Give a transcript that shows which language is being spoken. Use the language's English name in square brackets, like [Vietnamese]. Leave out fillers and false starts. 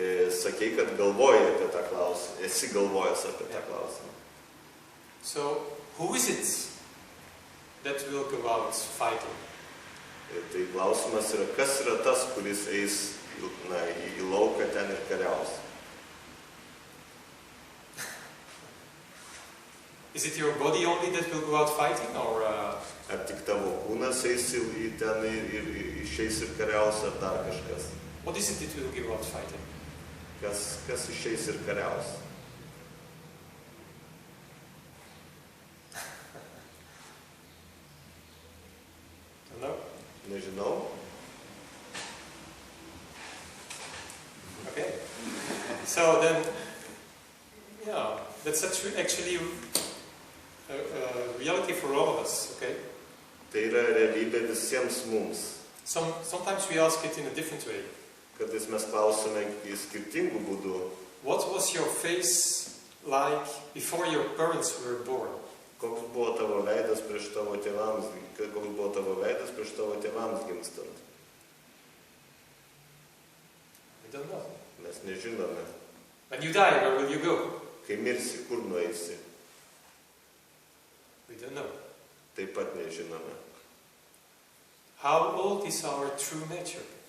[Lithuanian] Sakei, kad galvoji apie tą klausimą. Esi galvojęs apie tą klausimą. [English] So who is it that will go out fighting? [Lithuanian] Tai klausimas yra, kas yra tas, kuris eis į lauką ten ir kariaus. [English] Is it your body only that will go out fighting, or [Lithuanian] Ar tik tavo kūnas eis į ten ir išeis ir kariaus, ar dar kažkas? [English] what is it that will go out fighting? [Lithuanian] Kas išeis ir kariaus? [English] No? [Lithuanian] Nežinau. [English] Okay. So then, yeah, that's actually a reality for all of us, okay? [Lithuanian] Tai yra realybė visiems mums. [English] Sometimes we ask it in a different way. [Lithuanian] Kartais mes klausome į skirtingų būdų. [English] What was your face like before your parents were born? [Lithuanian] Koks buvo tavo veidas prieš tavo tėvams, koks buvo tavo veidas prieš tavo tėvams gimstant? [English] We don't know. [Lithuanian] Mes nežinome. [English] When you die, where will you go? [Lithuanian] Kai mirsi, kur nueisi? [English] We don't know. [Lithuanian] Taip pat nežinome. [English] How old is our true nature?